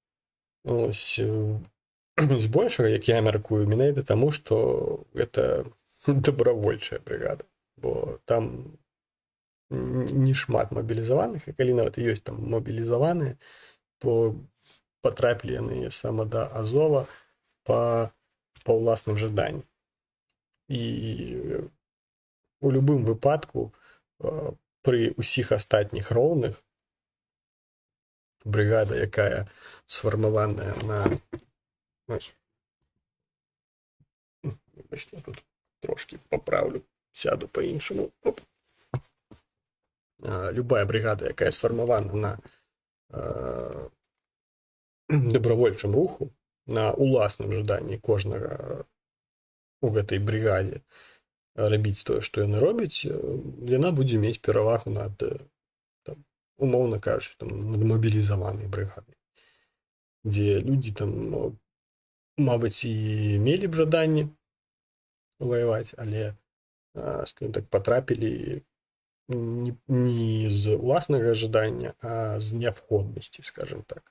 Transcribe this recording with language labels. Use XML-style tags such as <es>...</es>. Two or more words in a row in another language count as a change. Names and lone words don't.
<be>Ось, збольшага, як я мяркую, менавіта таму, што гэта добравольчая бригада, бо там не шмат мабілізаваных, і калі нават ёсць там мабілізаваныя, то патрапілі яны сама да Азова па ўласным жаданні. І у любым выпадку пры ўсіх астатніх роўных бригада, якая сфармаваная на...</be> <uk>Вибачте, тут трошки поправлю, сяду по-іншому.</uk> <be>Любая бригада, якая сфармавана на добравольчым руху, на уласным жаданні кожнага у гэтай бригадзе рабіць тое, што яны робяць, яна будзе мець перавагу над, там, умоўна кажучы, над мабілізаванай бригадай, дзе людзі там, мабыць, і мелі б жаданне ваяваць, але, скажем так, патрапілі не з уласнага жадання, а з неабходнасці, скажем так.</be>